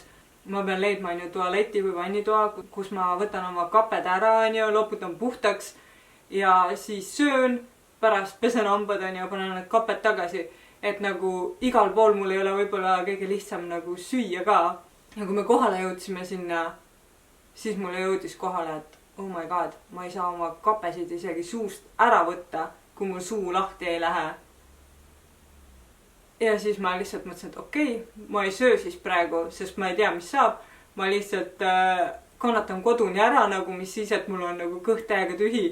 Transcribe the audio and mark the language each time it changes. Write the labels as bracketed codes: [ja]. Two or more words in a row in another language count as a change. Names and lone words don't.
[et] Ma pean leidma tualeti või vannitoa, kus ma võtan oma kaped ära, loputan puhtaks. Ja siis söön, pärast pesen hambad ja panen need kaped tagasi. Et nagu igal pool mul ei ole võib-olla kõige lihtsam nagu süüa ka. Ja kui me kohale jõudsime sinna, siis mulle jõudis kohale, et [en] oh my god, [et] ma ei saa oma kapesid isegi suust ära võtta, kui mul suu lahti ei lähe. Ja siis ma lihtsalt mõtlesin, et okei, ma ei söö siis praegu, sest ma ei tea, mis saab. Ma lihtsalt kannatan koduni ära nagu, mis siis, et mul on nagu kõht täiega tühi.